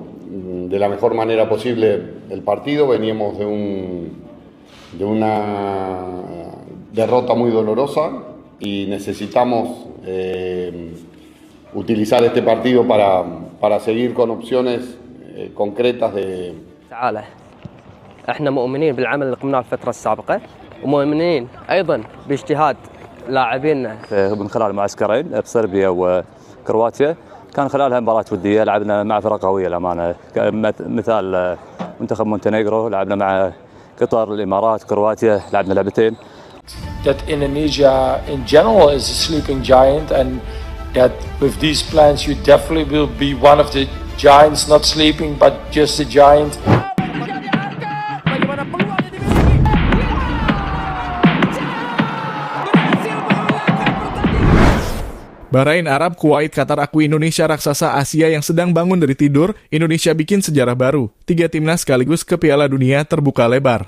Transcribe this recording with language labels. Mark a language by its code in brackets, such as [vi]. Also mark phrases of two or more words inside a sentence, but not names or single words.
[es] de la mejor manera posible el partido. Veníamos de una derrota muy dolorosa y necesitamos utilizar este partido para seguir con opciones concretas de... [ar] تعالى احنا مؤمنين بالعمل اللي قمناه الفترة السابقة ومؤمنين ايضا باجتهاد لاعبينا من خلال معسكرين بصربيا وكرواتيا، كان خلالها مباراة ودية لعبنا مع فرق قوية الأمانة، مثال منتخب مونتينيغرو، لعبنا مع قطر، الإمارات، كرواتيا، لعبنا لعبتين. [en] That Indonesia in general is a sleeping giant, and that with these plans you definitely will be one of the giants, not sleeping but just a giant. [id] Bahrain, Arab, Kuwait, Qatar akui Indonesia raksasa Asia yang sedang bangun dari tidur. Indonesia bikin sejarah baru. 3 timnas sekaligus ke Piala Dunia terbuka lebar.